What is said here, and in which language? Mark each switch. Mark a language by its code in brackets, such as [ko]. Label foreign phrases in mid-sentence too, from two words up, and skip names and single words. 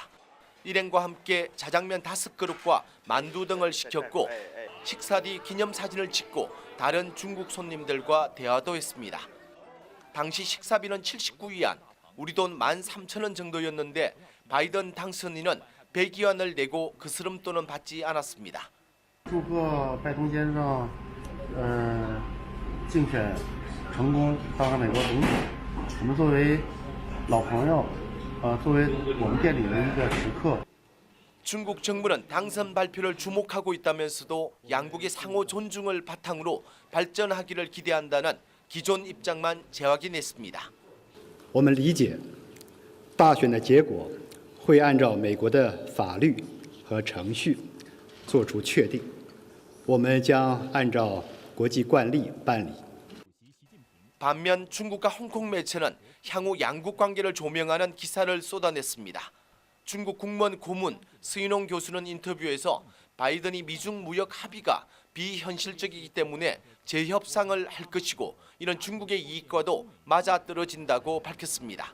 [ko] 일행과 함께 자장면 5그릇과 만두 등을 시켰고 식사 뒤 기념사진을 찍고 다른 중국 손님들과 대화도 했습니다. 당시 식사비는 79위안, 우리 돈 13,000원 정도였는데 바이든 당선인은 100위안을 내고 그 스름돈은 받지 않았습니다. [zh] 祝贺拜登先生竞选成功当上美国总统。我们作为老朋友，作为我们店里的一个食客。 [ko] 중국 정부는 당선 발표를 주목하고 있다면서도 양국의 상호 존중을 바탕으로 발전하기를 기대한다는 기존 입장만 재확인했습니다. [zh] 我们理解大选的结果会按照美国的法律和程序做出确定，我们将按照国际惯例办理。 [ko] 반면 중국과 홍콩 매체는 향후 양국 관계를 조명하는 기사를 쏟아냈습니다. 중국 국무원 고문 스위농 교수는 인터뷰에서 바이든이 미중 무역 합의가 비현실적이기 때문에 재협상을 할 것이고 이런 중국의 이익과도 맞아떨어진다고 밝혔습니다.